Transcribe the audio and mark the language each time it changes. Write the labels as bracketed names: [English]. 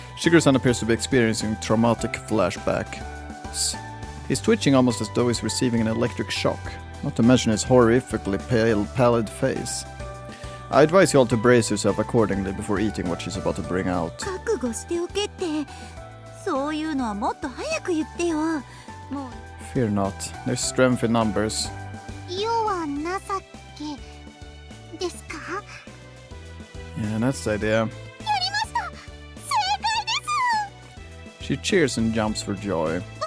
[English] Shigeru-san appears to be experiencing traumatic flashbacks. He's twitching almost as though he's receiving an electric shock, not to mention his horrifically pale, pallid face. I advise you all to brace yourself accordingly before eating what she's about to bring out. [Japanese] 覚悟しておけって。そういうのはもっと早く言ってよ。もう [English] Fear not, there's strength in numbers. [Japanese] 世は情けですか？ [English] Yeah, that's the idea. [Japanese] やりました！正解です！ [English] She cheers and jumps for joy.